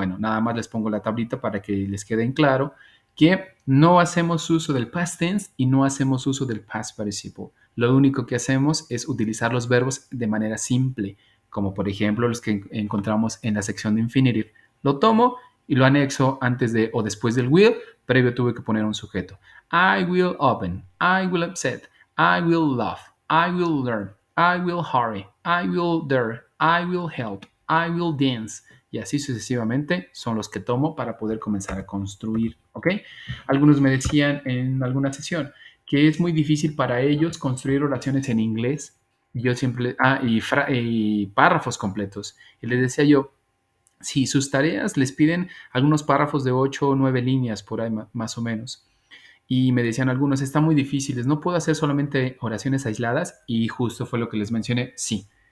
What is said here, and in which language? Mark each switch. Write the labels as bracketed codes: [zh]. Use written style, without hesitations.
[es] Bueno, nada más les pongo la tablita para que les quede en claro que no hacemos uso del past tense y no hacemos uso del past participle. Lo único que hacemos es utilizar los verbos de manera simple, como por ejemplo los que encontramos en la sección de infinitive. Lo tomo y lo anexo antes de o después del will, previo tuve que poner un sujeto. [en] I will open, I will upset, I will laugh, I will learn, I will hurry, I will dare, I will help, I will dance. [es] Y así sucesivamente son los que tomo para poder comenzar a construir, ¿ok? Algunos me decían en alguna sesión que es muy difícil para ellos construir oraciones en inglés. Yo siempre, y párrafos completos. Y les decía yo, si sus tareas les piden algunos párrafos de 8 o 9 líneas por ahí más o menos, y me decían algunos, están muy difíciles, no puedo hacer solamente oraciones aisladas, y justo fue lo que les mencioné, sí.